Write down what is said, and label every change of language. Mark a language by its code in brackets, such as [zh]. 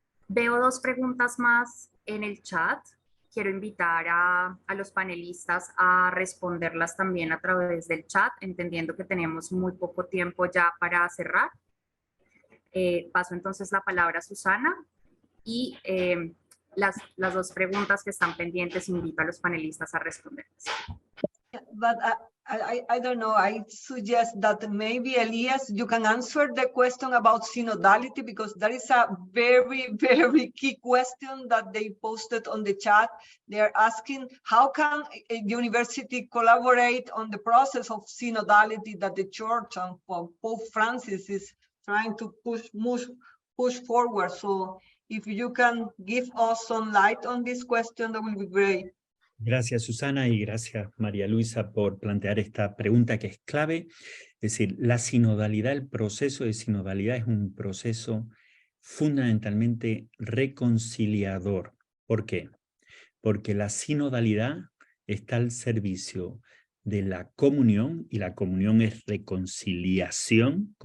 [es] Veo dos preguntas más en el chat. Quiero invitar a los panelistas a responderlas también a través del chat, entendiendo que tenemos muy poco tiempo ya para cerrar. Paso entonces la palabra a Susana y las dos preguntas que están pendientes invito a los panelistas a responderlas. [en] But I don't know, I suggest that maybe Elias, you can answer the question about synodality, because that is a very, very key question that they posted on the chat. They are asking, how can a university collaborate on the process of synodality that the church and Pope Francis is trying to push forward? So if you can give us some light on this question, that will be great. [es] Gracias, Susana, y gracias, María Luisa, por plantear esta pregunta que es clave. Es decir, la sinodalidad, el proceso de sinodalidad es un proceso fundamentalmente reconciliador. ¿Por qué? Porque la sinodalidad está al servicio de la comunión, y la comunión es reconciliación.